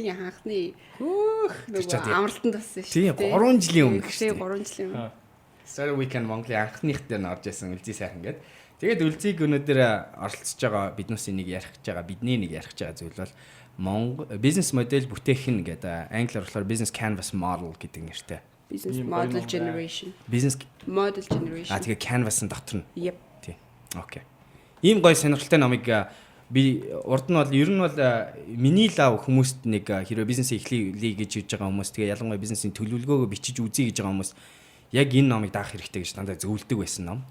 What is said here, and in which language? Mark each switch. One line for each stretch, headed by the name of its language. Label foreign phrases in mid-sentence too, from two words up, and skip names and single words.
Mongolian: Тийм анхны. Амралтанд болсон Тийм шүү дээ. 3 жилийн өмнө шүү дээ. 3 жилийн өмнө. Startup Weekend Монголын анхных дээр нь орж исэн Үлзий сайхан гэдэг. Тэгээд Үлзийг өнөөдөр оролцож байгаа биднээс нэг ярих гэж байгаа бидний нэг ярих гэж байгаа зүйл бол Монгол бизнес модель бүтээх нь гэдэг англиар болохоор
English: business canvas model
Mongolian: гэдэг нэртэй.
English: Business model generation. Business model generation.
Mongolian: Тэгээ canvas-ын дотор нь.
English: Yep.
Mongolian: Тий. Окей. Ийм гоё сонирхолтой номыг би урд нь бол ер нь бол миний лав хүмүүст нэг хэрвээ бизнес эхлэе гэж хийж байгаа хүмүүс тэгээ ялангуяа бизнесийн төлөвлөгөөгөө бичиж үзье гэж байгаа хүмүүс яг энэ номыг даах хэрэгтэй гэж дандаа зөвлөдөг байсан ном.